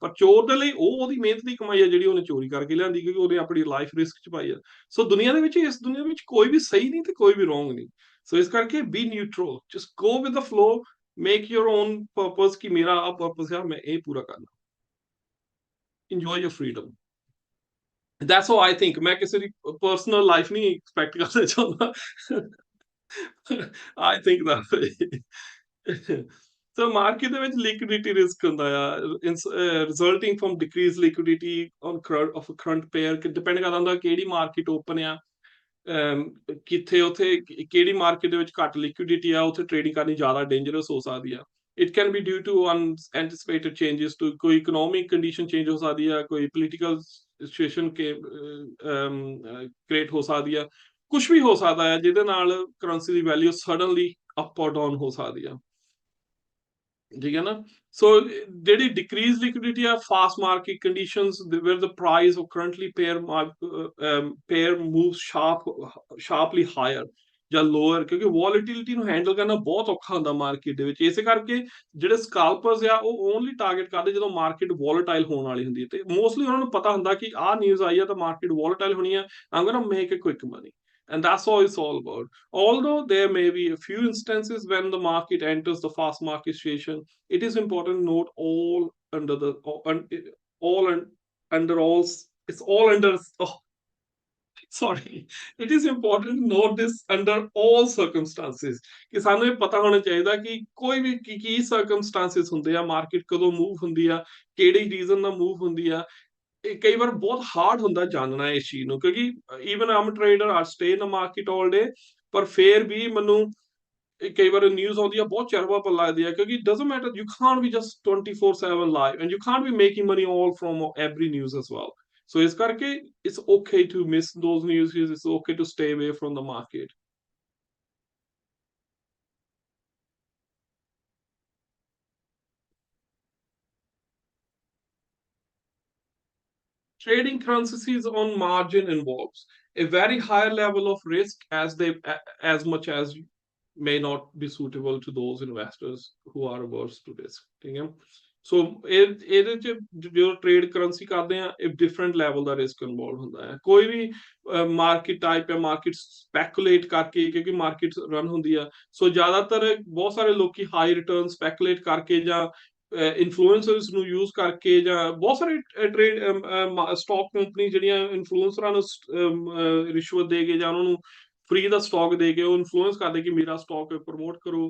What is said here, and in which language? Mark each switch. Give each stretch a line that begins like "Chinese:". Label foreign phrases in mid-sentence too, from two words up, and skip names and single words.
Punjabi: ਪਰ ਚੋਰ ਦੇ ਲਈ ਉਹ ਉਹਦੀ ਮਿਹਨਤ ਦੀ ਕਮਾਈ ਆ ਜਿਹੜੀ ਉਹਨੇ ਚੋਰੀ ਕਰਕੇ ਲਿਆਂਦੀ, ਕਿਉਂਕਿ ਉਹਨੇ ਆਪਣੀ
English: life risk
Punjabi: 'ਚ ਪਾਈ ਆ। ਸੋ ਦੁਨੀਆ ਦੇ ਵਿੱਚ, ਇਸ ਦੁਨੀਆ ਵਿੱਚ ਕੋਈ ਵੀ ਸਹੀ ਨਹੀਂ ਤੇ ਕੋਈ ਵੀ ਰੋਂਗ ਨਹੀਂ। ਸੋ ਇਸ ਕਰਕੇ
English: be neutral, just go with the flow, make your own purpose
Punjabi: ਕਿ ਮੇਰਾ ਆ ਪਰਪਸ ਆ, ਮੈਂ ਇਹ ਪੂਰਾ ਕਰਨਾ।
English: enjoy your freedom. That's how I think.
Hindi: मैं किसी की
English: personal life
Hindi: नहीं expect करना चाहता.
English: I think that way. So market
Punjabi: ਦੇ ਵਿੱਚ
English: liquidity risk
Punjabi: ਹੁੰਦਾ ਆ,
English: resulting from decreased liquidity on of a current pair,
Punjabi: depend ਕਰਦਾ ਹੁੰਦਾ ਕਿਹੜੀ market open ਆ, ਕਿੱਥੇ ਉੱਥੇ ਕਿਹੜੀ ਮਾਰਕੀਟ ਦੇ ਵਿੱਚ ਘੱਟ ਲਿਕੁਇਡਿਟੀ ਆ, ਉੱਥੇ ਟ੍ਰੇਡਿੰਗ ਕਰਨੀ ਜ਼ਿਆਦਾ ਡੇਂਜਰਸ ਹੋ ਸਕਦੀ ਆ.
English: it can be due to unanticipated changes,
Punjabi: ਟੂ ਕੋਈ
English: economic condition change
Punjabi: ਹੋ ਸਕਦੀ ਆ, ਕੋਈ
English: political situation create
Punjabi: ਹੋ ਸਕਦੀ ਆ, ਕੁਝ ਵੀ ਹੋ ਸਕਦਾ ਹੈ ਜਿਹਦੇ ਨਾਲ ਕਰੰਸੀ ਦੀ ਵੈਲਿਊ
English: suddenly up
Punjabi: ਔਰ ਡਾਊਨ ਹੋ ਸਕਦੀ ਆ.
Hindi: ठीक है ना.
English: So ਜਿਹੜੀ decreased liquidity are fast market conditions where the price of currently pair moves sharply higher ਜਾਂ lower,
Punjabi: ਕਿਉਂਕਿ volatility ਨੂੰ handle ਕਰਨਾ ਬਹੁਤ ਔਖਾ ਹੁੰਦਾ ਮਾਰਕੀਟ ਦੇ ਵਿੱਚ. ਇਸੇ ਕਰਕੇ ਜਿਹੜੇ scalpers ਆ ਉਹ
English: only target
Punjabi: ਕਰਦੇ ਜਦੋਂ
English: market volatile
Punjabi: ਹੋਣ ਵਾਲੀ ਹੁੰਦੀ ਹੈ, ਤੇ ਮੋਸਟਲੀ ਉਹਨਾਂ ਨੂੰ ਪਤਾ ਹੁੰਦਾ ਕਿ ਆਹ ਨਿਊਜ਼ ਆਈ ਆ ਤਾਂ
English: market volatile
Punjabi: ਹੋਣੀ ਆ,
English: I'm gonna make a quick money. And that's all it's all about. Although there may be a few instances when the market enters the fast market situation, it is important to note all under the all under all it's all under oh, sorry, it is important to note this under all circumstances.
Punjabi: ਕਿ ਸਾਨੂੰ ਇਹ ਪਤਾ ਹੋਣਾ ਚਾਹੀਦਾ ਕਿ ਕੋਈ ਵੀ ਕੀ circumstances ਹੁੰਦੇ ਆ, ਮਾਰਕੀਟ ਕਦੋਂ ਮੂਵ ਹੁੰਦੀ ਆ, ਕਿਹੜੀ ਰੀਜ਼ਨ ਨਾਲ ਮੂਵ ਹੁੰਦੀ ਆ. ਇਹ ਕਈ ਵਾਰ ਬਹੁਤ ਹਾਰਡ ਹੁੰਦਾ ਜਾਣਨਾ ਇਸ ਚੀਜ਼ ਨੂੰ, ਕਿਉਂਕਿ ਈਵਨ ਆਮ ਟ੍ਰੇਡਰ ਆ
English: stay in market all day,
Punjabi: ਪਰ ਫੇਰ ਵੀ ਮੈਨੂੰ ਕਈ ਵਾਰ ਨਿਊਜ਼ ਆਉਂਦੀ ਆ ਬਹੁਤ ਚਰਵਾ ਪਰ ਲੱਗਦੀ ਆ, ਕਿਉਂਕਿ
English: doesn't matter, you can't be just 24/7 live and you can't be making money all from every news as well. So
Punjabi: ਇਸ ਕਰਕੇ
English: it's okay to miss those news, it's okay to stay away from the market. Trading currencies on margin involves a very high level of risk, as much as may not be suitable to those investors who are averse to risk.
Hindi: ठीक है.
Punjabi: So ਇਹਦੇ ਚ ਜੋ
English: trade currency
Punjabi: ਕਰਦੇ ਆ, ਇੱਕ
English: different level
Punjabi: ਦਾ
English: risk involve
Punjabi: ਹੁੰਦਾ ਹੈ. ਕੋਈ ਵੀ
English: market type
Punjabi: ਹੈ,
English: market speculate
Punjabi: ਕਰਕੇ, ਕਿਉਂਕਿ
English: market run
Punjabi: ਹੁੰਦੀ ਆ, ਸੋ ਜ਼ਿਆਦਾਤਰ ਬਹੁਤ ਸਾਰੇ ਲੋਕੀ
English: high return speculate
Punjabi: ਕਰਕੇ ਜਾਂ ਇਨਫਲੂਐਂਸਰਸ ਨੂੰ ਯੂਜ਼ ਕਰਕੇ, ਜਾਂ ਬਹੁਤ ਸਾਰੇ
English: trade stock company
Punjabi: ਜਿਹੜੀਆਂ ਇਨਫਲੂਐਂਸਰਾਂ ਨੂੰ ਰਿਸ਼ਵਤ ਦੇ ਕੇ ਜਾਂ ਉਹਨਾਂ ਨੂੰ ਫ੍ਰੀ ਦਾ ਸਟਾਕ ਦੇ ਕੇ ਉਹ ਇਨਫਲੂਐਂਸ ਕਰਦੇ ਕਿ ਮੇਰਾ
English: stock promote
Punjabi: ਕਰੋ.